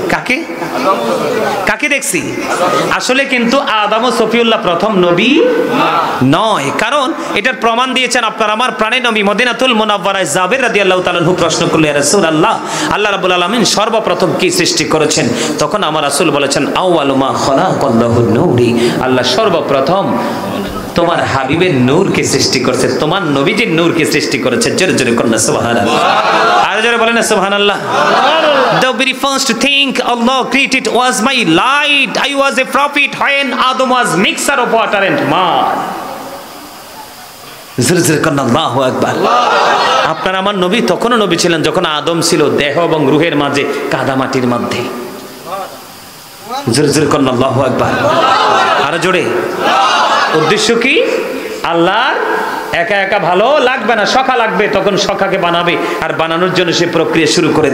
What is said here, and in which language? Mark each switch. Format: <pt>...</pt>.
<bn>কাকে কাকে দেখছি? আসলে কিন্তু আদম ও সফিউল্লাহ প্রথম নবী নয়, কারণ এটার প্রমাণ দিয়েছেন আপনার আমার প্রাণের নবী মদিনাতুল মুনাওয়ারায় জাবের রাদিয়াল্লাহু তাআলা আনহু প্রশ্ন করলেন, ইয়া রাসূলুল্লাহ, আল্লাহ রাব্বুল আলামিন সর্বপ্রথম কি সৃষ্টি করেছেন? তখন আমার রাসূল বলেছেন</bn> <ar>আউয়ালু মা খালাকাল্লাহু নূরি,</ar> <bn>আল্লাহ সর্বপ্রথম তোমার হাবিবের নূরকে সৃষ্টি করেছে, তোমার নবীজির নূরকে সৃষ্টি করেছে। জোরে জোরে কন্না সুবহানাল্লাহ। আর জোরে বলেন না সুবহানাল্লাহ।</bn> <en>The very first thing Allah created was my light. I was a prophet when Adam was mixture of water and mud.</en> <bn>জোরে জোরে কন্না আল্লাহু আকবার। আপনার আমার নবী তখনও নবী ছিলেন যখন আদম ছিল দেহ এবং রূহের মাঝে কাদা মাটির মধ্যে। জোরে জোরে কন্না আল্লাহু আকবার। আর জোরে। উদ্দেশ্য কি? আল্লাহর একা একা ভালো লাগবে না, সখা লাগবে, তখন সখাকে বানাবে, আর বানানোর জন্য সে প্রক্রিয়া শুরু করে দিবে।</bn>